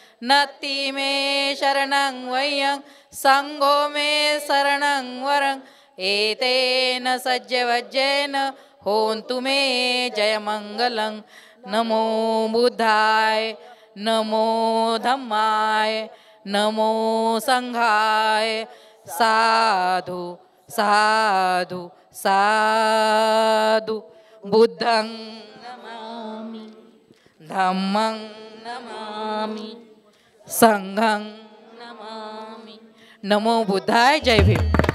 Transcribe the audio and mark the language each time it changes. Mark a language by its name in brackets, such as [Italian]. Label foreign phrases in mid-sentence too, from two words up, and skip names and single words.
[Pali] नति मे शरणं वयं संघो मे शरणं वरं एतेन सज्जवज्जेन होन्तु मे जयमङ्गलं नमो बुद्धाय नमो धम्माय नमो संघाय साधु साधु साधु बुद्धं नमामि धम्मं नमामि संघं नमामि नमो बुद्धाय [Marathi] जय भीम.